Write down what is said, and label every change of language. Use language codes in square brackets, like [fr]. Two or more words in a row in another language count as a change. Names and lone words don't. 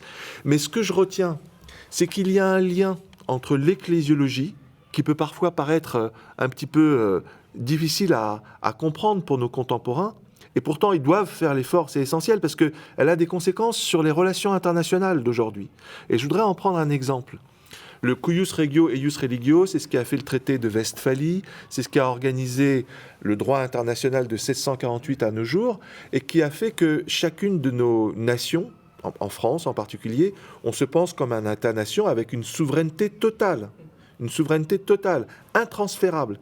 [fr] Mais ce que je retiens, c'est qu'il y a un lien entre l'ecclésiologie, qui peut parfois paraître un petit peu difficile à comprendre pour nos contemporains, et pourtant ils doivent faire l'effort, c'est essentiel, parce qu'elle a des conséquences sur les relations internationales d'aujourd'hui. Et je voudrais en prendre un exemple. Le [la] cuius regio et ius religio, [fr] c'est ce qui a fait le traité de Westphalie, c'est ce qui a organisé le droit international de 1648 à nos jours, et qui a fait que chacune de nos nations, en France en particulier, on se pense comme un État-nation avec une souveraineté totale, intransférable.